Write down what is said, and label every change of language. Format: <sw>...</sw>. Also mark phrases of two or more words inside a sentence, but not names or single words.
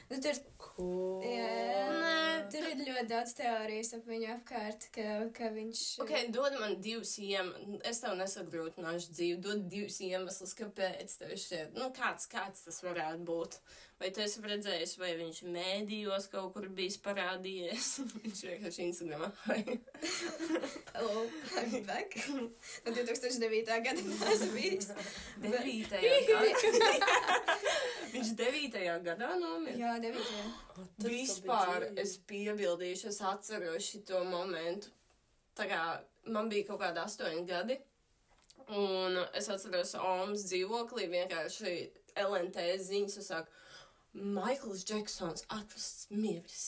<lv>Tur ir ļoti daudz teorijas ap viņu apkārt, ka viņš... Ok, dod man 2 iemeslus. Es tev nesagrūtināšu dzīvi. Dod 2 iemeslus, kāpēc tev šķiet. Kāds tas varētu būt? Vai tu esi redzējis, vai viņš mēdījos kaut kur bijis parādījies? Viņš vienkārši Instagramā.</lv> <en>Hello, I'm back.</en> <lv>No 2009. gada neesmu bijis. 9. gadā. Viņš 9. gadā nomira? Jā, 9. Vispār es piebildīšu, es atceros šito momentu. Tā kā man bija kaut kādi 8 gadi, un es atceros Omas dzīvoklī vienkārši LNT ziņas, un sāku, Maikls Džeksons atrasts miris.</lv>